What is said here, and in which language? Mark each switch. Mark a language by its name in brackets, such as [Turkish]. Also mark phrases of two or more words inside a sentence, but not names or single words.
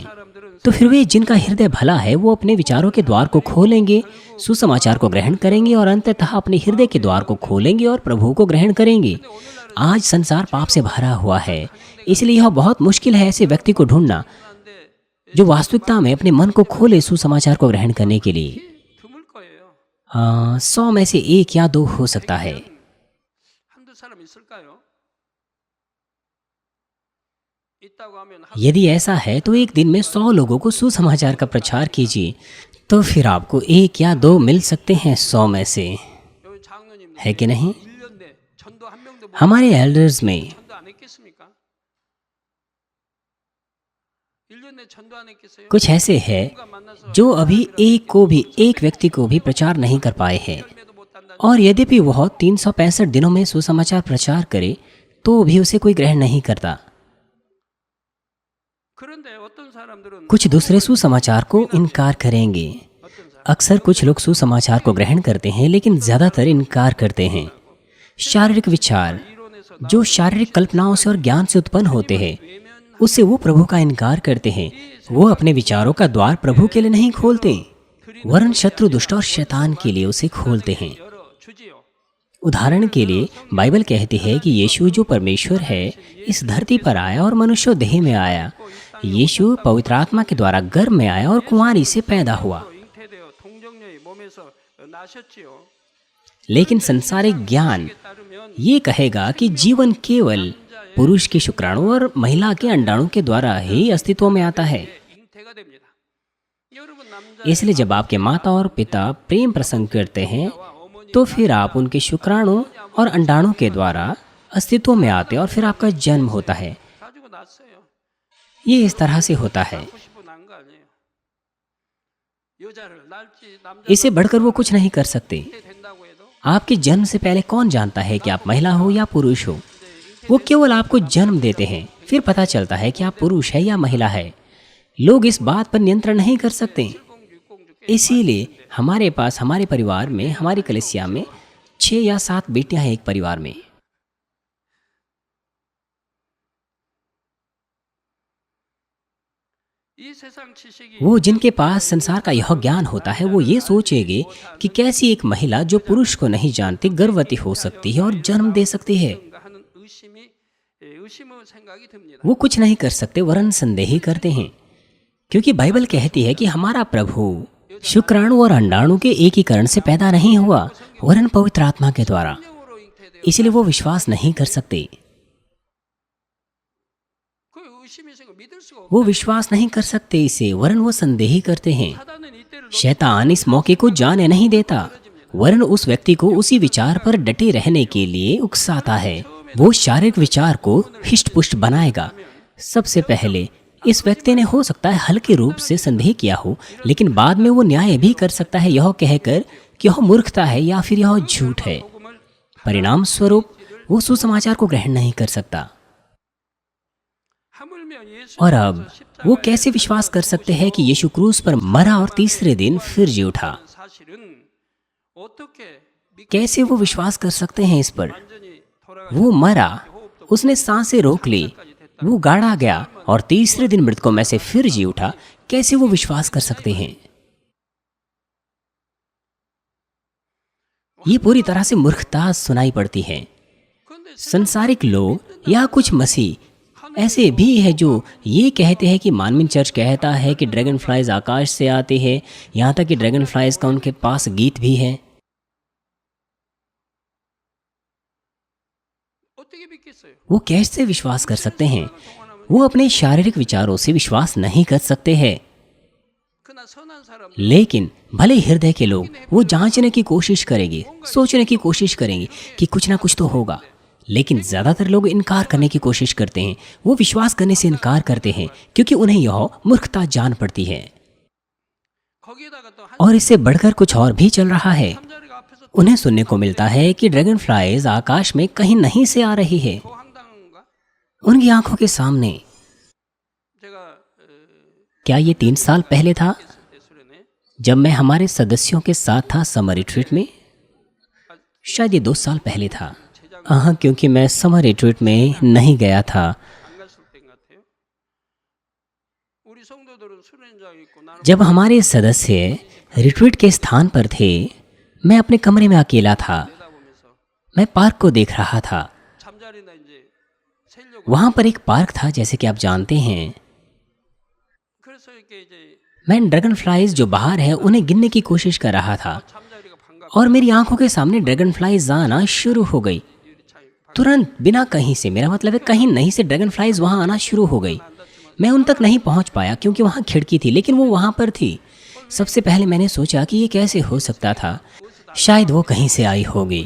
[Hindi] तो फिर वे जिनका हृदय भला है, वो अपने विचारों के द्वार को खोलेंगे, सुसमाचार को ग्रहण करेंगे और अंततः अपने हृदय के द्वार को खोलेंगे और प्रभु को ग्रहण करेंगे। आज संसार पाप से भरा हुआ है, इसलिए यह बहुत मुश्किल है ऐसे व्यक्ति को ढूंढना जो वास्तविकता में अपने मन को खोले सुसमाचार को ग्रहण करने के लिए। 100 में से 1 या 2 हो सकता है। [Korean] 한두 사람 있을까요? 있다고 하면 [Hindi] यदि ऐसा है तो एक दिन में 100 लोगों को सुसमाचार का प्रचार कीजिए, तो फिर आपको 1 या 2 मिल सकते हैं 100 में से, [Korean] 여기 장로님 [Hindi] है कि नहीं? [Korean] 1년 내 전도 한 명도 못 [Hindi] हमारे एल्डर्स में [Korean] 전도 안 했겠습니까? 1년 내 전도 안 했겠어요? [Hindi] कुछ ऐसे हैं [Korean] 누가 만나서 [Hindi] जो अभी एक व्यक्ति को भी प्रचार नहीं कर पाए हैं, [Korean] 열매도 못 단다. [Hindi] और यद्यपि वह 365 दिनों में सुसमाचार प्रचार करे तो भी उसे कोई ग्रहण नहीं करता। [Korean] 그런데 어떤 सा람들은 [Hindi] कुछ दूसरे सुसमाचार को इनकार करेंगे। [Korean] 어떤 사람 [Hindi] अक्सर कुछ लोग सुसमाचार को ग्रहण करते हैं लेकिन ज़्यादातर इनकार करते हैं। शारीरिक विचार [Korean] 이론에서 [Hindi] जो शारीरिक कल्पनाओं से और ज्ञान से उत्पन्न होते हैं, उससे वो प्रभु का इनकार करते हैं। वो अपने विचारों का द्वार प्रभु के लिए नहीं खोलते, वरन शत्रु, दुष्ट और शैतान के लिए उसे खोलते हैं। [Korean] 열어 주지요. [Hindi] उदाहरण के लिए बाइबल कहती है कि यीशु जो परमेश्वर है इस धरती पर आया और मनुष्य देह में आया। यीशु पवित्र आत्मा के द्वारा गर्भ में आया और कुंवारी से पैदा हुआ। [Korean] 잉태되어 동정녀의 몸에서 나셨지요. [Hindi] लेकिन संसारिक ज्ञान [Korean] 따르면 [Hindi] ये कहेगा कि जीवन केवल पुरुष के शुक्राणु और महिला के अंडाणु के द्वारा ही अस्तित्व में आता है। [Korean] 잉태가 됩니다. 여러분 남자 [Hindi] इसलिए जब आपके माता और पिता प्रेम प्रसंग करते हैं तो फिर आप उनके शुक्राणु और अंडाणु के द्वारा अस्तित्व में आते हैं और फिर आपका जन्म होता है। [Korean] 가지고 났어요. [Hindi] ये इस तरह से होता है। [Korean] 낳고 싶어 낳은 거 아니에요. 여자를 낳을지 남자 [Hindi] इससे बढ़कर वो कुछ नहीं कर सकते। [Korean] 된다고 해도 [Hindi] आपके जन्म से पहले कौन जानता है कि आप महिला हो या पुरुष हो? वो केवल आपको जन्म देते हैं, फिर पता चलता है कि आप पुरुष है या महिला है। लोग इस बात पर नियंत्रण नहीं कर सकते। इसीलिए हमारे पास, हमारे परिवार में, हमारी कलीसिया में 6 या 7 बेटियां हैं एक परिवार में। [Korean] 이 세상 지식이 [Hindi] वो जिनके पास संसार का यह ज्ञान होता है वो ये सोचेंगे कि कैसी एक महिला जो पुरुष को नहीं जानती गर्भवती हो सकती है और जन्म दे सकती है। [Korean] 뭔가 하는 의심의 생각이 듭니다. [Hindi] वो कुछ नहीं कर सकते, वरन संदेह ही करते हैं, क्योंकि बाइबल कहती है कि हमारा प्रभु शुक्राणु और अंडाणु के एकीकरण से पैदा नहीं हुआ, वरन पवित्र आत्मा के द्वारा। [Korean] 성령으로 잉태되어 [Hindi] इसलिए वो विश्वास नहीं कर सकते। [Korean] 그 의심의 생각 믿을 수가 없어요. [Hindi] वो विश्वास नहीं कर सकते इसे, वरन वो संदेह ही करते हैं। [Korean] 사단은 이때를 [Hindi] शैतान इस मौके को जाने नहीं देता, वरन उस व्यक्ति को उसी विचार पर डटे रहने के लिए उकसाता है। वो शारीरिक विचार को हिष्ट पुष्ट बनाएगा। सबसे पहले इस व्यक्ति ने हो सकता है हल्के रूप से संदेह किया हो, लेकिन बाद में वो न्याय भी कर सकता है यह कहकर कि यह मूर्खता है या फिर यह झूठ है। परिणाम स्वरूप वो सुसमाचार को ग्रहण नहीं कर सकता। [Korean] 하물며 예수 [Hindi] और अब वो कैसे विश्वास कर सकते हैं कि यीशु क्रूस पर मरा और तीसरे दिन फिर जी उठा? [Korean] 사실은 어떻게 [Hindi] कैसे वो विश्वास कर सकते हैं इस पर? [Korean] 완전히 돌아가 [Hindi] वो मरा, उसने सांसें रोक ली, वो गाड़ा गया और तीसरे दिन मृतकों में से फिर जी उठा। कैसे वो विश्वास कर सकते हैं? ये पूरी तरह से मूर्खता सुनाई पड़ती है। [Korean] 근데 [Hindi] संसारिक लोग या कुछ मसीह ऐसे भी है जो ये कहते हैं कि मानवीन चर्च कहता है कि [English] dragon flies [Hindi] आकाश से आते हैं, यहाँ तक कि [English] dragon flies [Hindi] का उनके पास गीत भी है। [Korean] 어떻게 믿겠어요? [Hindi] वो कैसे विश्वास कर सकते हैं? वो अपने शारीरिक विचारों से विश्वास नहीं कर सकते हैं। [Korean] 그러나 선한 사람 [Hindi] लेकिन भले हृदय के लोग वो जांचने की कोशिश करेंगे, सोचने की कोशिश करेंगे कि कुछ ना कुछ तो होगा, लेकिन ज्यादातर लोग इनकार करने की कोशिश करते हैं। वो विश्वास करने से इनकार करते हैं क्योंकि उन्हें यह मूर्खता जान पड़ती है। [Korean] 거기에다가 또 한 [Hindi] और इससे बढ़कर कुछ और भी चल रहा है। [Korean] 잠자리가 앞에서 [Hindi] उन्हें सुनने को मिलता है कि [English] dragon flies [Hindi] आकाश में कहीं नहीं से आ रही है, [Korean] 더 황당한가? [Hindi] उनकी आंखों के सामने। [Korean] 제가 [Hindi] क्या ये 3 साल पहले था [Korean] 때 수련회 [Hindi] जब मैं हमारे सदस्यों के साथ था [English] summer retreat [Hindi] में? शायद ये 2 साल पहले था। हाँ, क्योंकि मैं [English] summer retreat [Hindi] में नहीं गया था। [Korean] 안 갔을 때인 것 같아요. 우리 성도들은 수련장에 있고 나는 [Hindi] जब हमारे सदस्य रिट्रीट के स्थान पर थे, मैं अपने कमरे में अकेला था। [Korean] 내다보면서 [Hindi] मैं पार्क को देख रहा था। [Korean] 잠자리나 이제 세려고 [Hindi] वहाँ पर एक पार्क था, जैसे कि आप जानते हैं। [Korean] 그래서 이렇게 이제 [Hindi] मैं [English] dragon flies [Hindi] जो बाहर है उन्हें गिनने की कोशिश कर रहा था। [Korean] 잠자리가 반갑고 [Hindi] और मेरी आंखों के सामने [English] dragon flies [Hindi] आना शुरू हो गई। तुरंत, बिना कहीं से, मेरा मतलब है कहीं नहीं से [English] dragon flies [Hindi] वहाँ आना शुरू हो गई। मैं उन तक नहीं पहुँच पाया क्योंकि वहाँ खिड़की थी, लेकिन वो वहाँ पर थी। सबसे पहले मैंने सोचा कि ये कैसे हो सकता था, शायद वो कहीं से आई होगी।